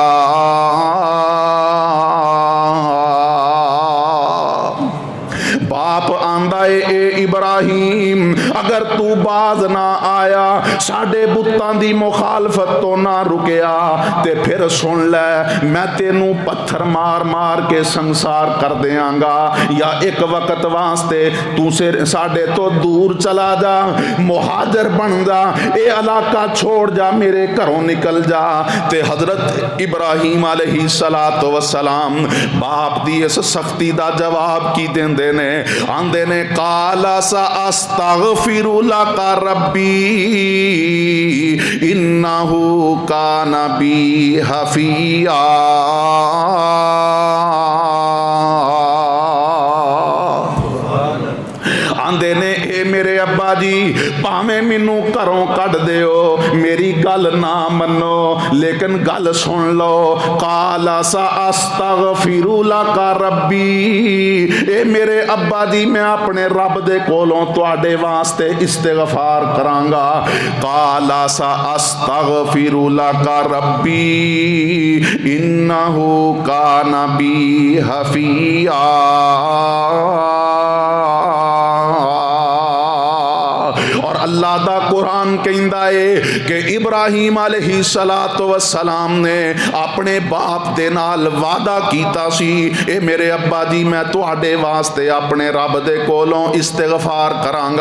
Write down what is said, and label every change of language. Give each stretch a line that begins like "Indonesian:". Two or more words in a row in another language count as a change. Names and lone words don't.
Punjabi: باپ آندا ہے اے ابراہیم، اگر توں باز نہ آیا، ساڈے بتاں دی مخالفت توں نہ رکیا، تے فیر سن لے میں تینوں پتھر مار مار کے سنگسار کر دیانگا، یا اک وقت واسطے توں ساڈے توں دور چلا جا، مہاجر بن جا، ایہ علاقہ چھوڑ جا، میرے گھروں نکل جا. تے حضرت ابراہیم
Arabic: عليه الصلاة والسلام
Punjabi: باپ دی اس سختی دا جواب کی دیندے نے، آندے نے
Arabic: قال سأستغفر لك ربي إنه كان بي حفيا.
Punjabi: آندے نے اے میرے ابا جی، بھاویں مینوں گھروں کڈھ دیو، میری گل نہ منو، لیکن گل سن لو.
Arabic: قال سأستغفر لك ربي,
Punjabi: اے میرے ابا جی میں اپنے رب دے کولوں تہاڈے واسطے استغفار کرانگا.
Arabic: قال سأستغفر لك ربي إنه كان بي حفيا.
Punjabi: اور اللہ دا قرآن کہندا ہے کہ ابراہیم
Arabic: عليه الصلاة والسلام
Punjabi: نے اپنے باپ دے نال وعدہ کیتا سی، اے میرے ابا جی میں تہاڈے واسطے اپنے رب دے کولوں استغفار کرانگا.